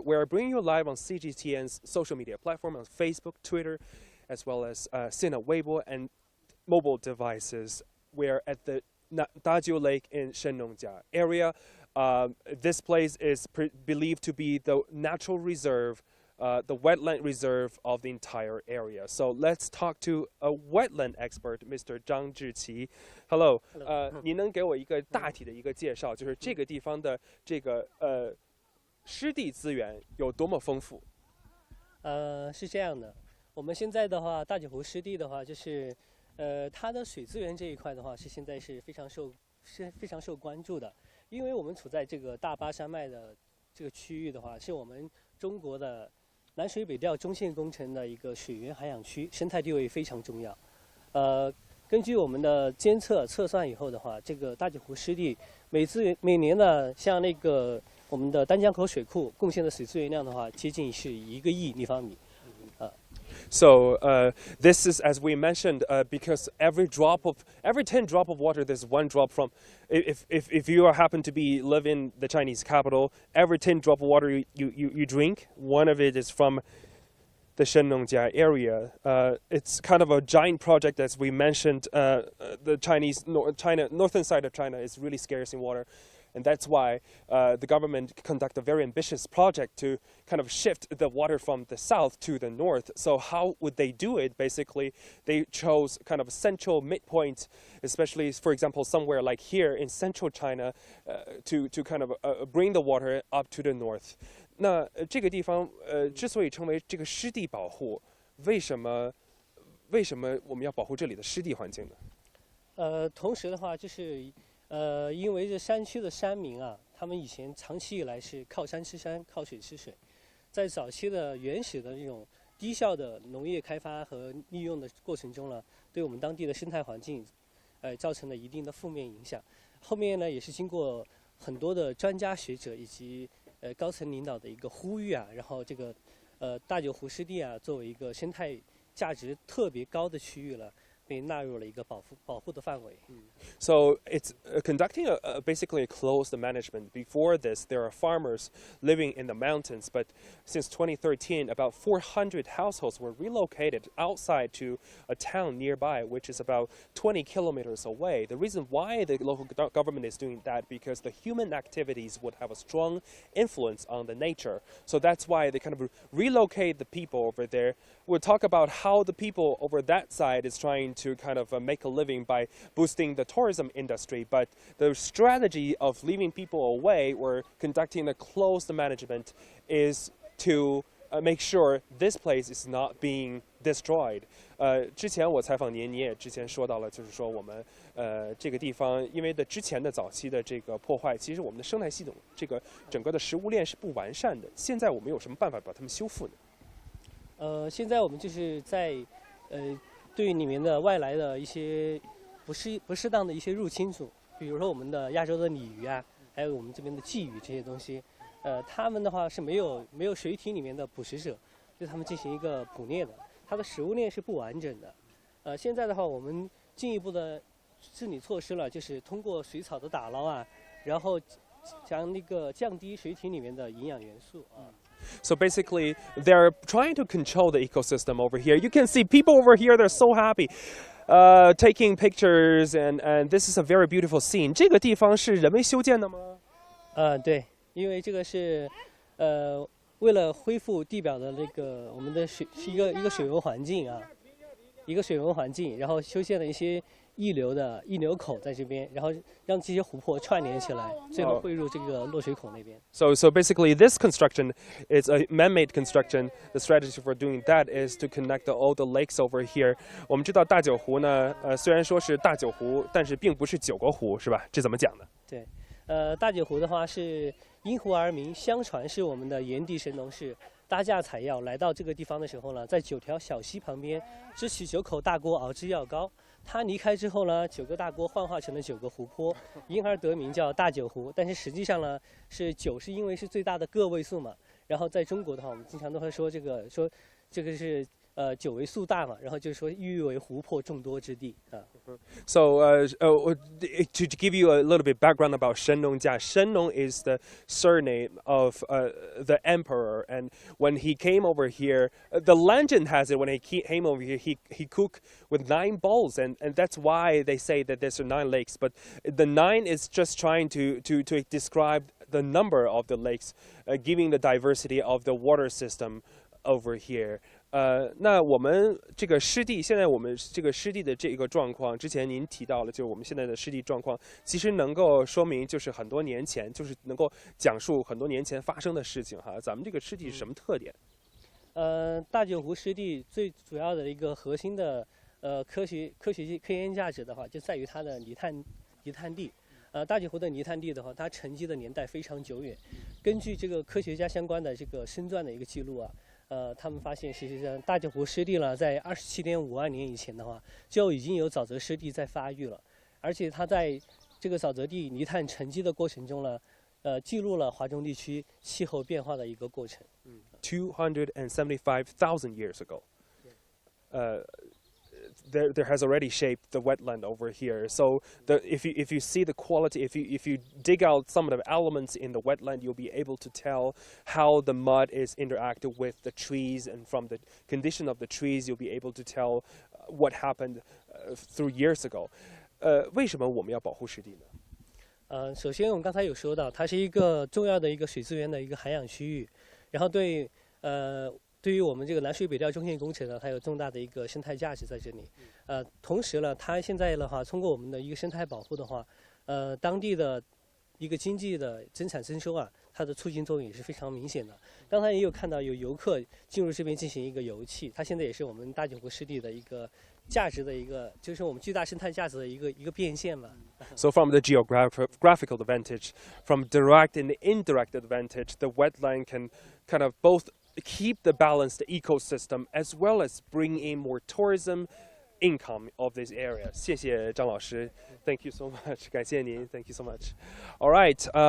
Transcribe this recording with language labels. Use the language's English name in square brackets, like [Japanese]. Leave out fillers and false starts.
[English] We're bringing you live on CGTN's social media platform on Facebook, Twitter, as well as Sina Weibo and mobile devices. We're at the Dajiu Lake in Shennongjia area. This place is believed to be the natural reserve, the wetland reserve of the entire area. So let's talk to a wetland expert, Mr. Zhang Zhiqi. Hello. [Chinese] 您能给我一个大体的一个介绍，就是这个地方的这个湿地资源有多么丰富？是这样的，我们现在的话，大九湖湿地的话，就是它的水资源这一块的话，现在是非常受关注的，因为我们处在这个大巴山脉的这个区域的话，是我们中国的南水北调中线工程的一个水源涵养区，生态地位非常重要。根据我们的监测测算以后的话，这个大九湖湿地每年呢，像那个我们的丹江口水库贡献的水资源量的话，接近是1个亿立方米。 [English] So this is, as we mentioned, because every 10 drop of water, there's one drop from. If you happen to live in the Chinese capital, every 10 drop of water you drink, one of it is from the Shennongjia area. It's kind of a giant project, as we mentioned. The northern side of China is really scarce in water. And that's why the government conduct a very ambitious project to kind of shift the water from the south to the north. So how would they do it? Basically, they chose kind of a central midpoint, especially, for example, somewhere like here in central China, to kind of bring the water up to the north. [Chinese] 那这个地方之所以称为这个湿地保护，为什么我们要保护这里的湿地环境呢？同时的话就是。因为这山区的山民啊，他们以前长期以来是靠山吃山，靠水吃水，在早期的原始的这种低效的农业开发和利用的过程中呢，对我们当地的生态环境，造成了一定的负面影响。后面呢，也是经过很多的专家学者以及高层领导的一个呼吁啊，然后这个大九湖湿地啊，作为一个生态价值特别高的区域了。被纳入了一个保护的范围。 [English] So it's conducting basically a closed management. Before this, there are farmers living in the mountains, but since 2013, about 400 households were relocated outside to a town nearby, which is about 20 kilometers away. The reason why the local government is doing that because the human activities would have a strong influence on the nature. So that's why they kind of relocate the people over there. We'll talk about how the people over that side is trying to kind of make a living by boosting the tourism industry, but the strategy of leaving people away or conducting a closed management is to make sure this place is not being destroyed. [Chinese] 之前我采访您，你也之前说到了，就是说我们这个地方，因为之前的早期的这个破坏，其实我们的生态系统这个整个的食物链是不完善的。现在我们有什么办法把它们修复呢？现在我们就是在对里面的外来的一些不适当的一些入侵种，比如说我们的亚洲的鲤鱼啊，还有我们这边的鲫鱼这些东西，它们的话是没有水体里面的捕食者，对它们进行一个捕猎的，它的食物链是不完整的。现在的话，我们进一步的治理措施了，就是通过水草的打捞啊，然后降低水体里面的营养元素啊。 [English] So basically, they're trying to control the ecosystem over here. You can see people over here, they're so happy, taking pictures, and this is a very beautiful scene. [Chinese] 这个地方是人为修建的吗？对，因为这个是为了恢复地表的那个我们的水是一个水文环境啊，一个水文环境，然后修建了一些溢流口在这边，然后让这些湖泊串联起来，最后汇入这个落水口那边。 [English] So basically, this construction is a man-made construction. The strategy for doing that is to connect all the lakes over here. [Chinese] 我们知道大九湖呢，虽然说是大九湖，但是并不是9个湖，是吧？这怎么讲呢？对，大九湖的话是因湖而名，相传是我们的炎帝神农氏搭架采药来到这个地方的时候呢，在9条小溪旁边支起9口大锅熬制药膏。他离开之后呢，9个大锅幻化成了9个湖泊，因而得名叫大九湖。但是实际上呢，是9是因为是最大的个位数嘛。然后在中国的话，我们经常都会说这个是久为数大嘛，然后就是说誉为湖泊众多之地啊。 [English] So, to give you a little bit background about Shennongjia, Shennong is the surname of the emperor, and when he came over here, the legend has it when he came over here, he cooked with 9 bowls, and that's why they say that there's 9 lakes. But the 9 is just trying to describe the number of the lakes, giving the diversity of the water system over here. [Chinese] 那我们这个湿地，现在我们这个湿地的这个状况，之前您提到了，就是我们现在的湿地状况，其实能够说明就是很多年前，就是能够讲述很多年前发生的事情哈。咱们这个湿地是什么特点？大九湖湿地最主要的一个核心的科研价值的话，就在于它的泥炭地。大九湖的泥炭地的话，它沉积的年代非常久远。根据这个科学家相关的这个申钻的一个记录啊。他们发现，实际上大九湖湿地呢，在27.5万年以前的话，就已经有沼泽湿地在发育了，而且它在这个沼泽地泥炭沉积的过程中呢，记录了华中地区气候变化的一个过程。 [English] 275,000 years ago. There has already shaped the wetland over here. So if you see the quality, if you dig out some of the elements in the wetland, you'll be able to tell how the mud is interacted with the trees, and from the condition of the trees, you'll be able to tell what happened through years ago. [Chinese] 为什么我们要保护湿地呢？首先我们刚才有说到，它是一个重要的一个水资源的一个涵养区域，然后对于我们这个南水北调中线工程呢，它有重大的一个生态价值在这里。同时呢，它现在的话，通过我们的一个生态保护的话，当地的一个经济的增产增收啊，它的促进作用也是非常明显的。刚才也有看到有游客进入这边进行一个游憩，它现在也是我们大九湖湿地的一个价值的一个，就是我们巨大生态价值的一个变现嘛。 [English] So from the geographical advantage, from direct and indirect advantage, the wetland can kind of both keep the balanced ecosystem as well as bring in more tourism income of this area. [Chinese] 谢谢张老师. [English] Thank you so much. [Chinese] 感谢您. [English] Thank you so much. All right.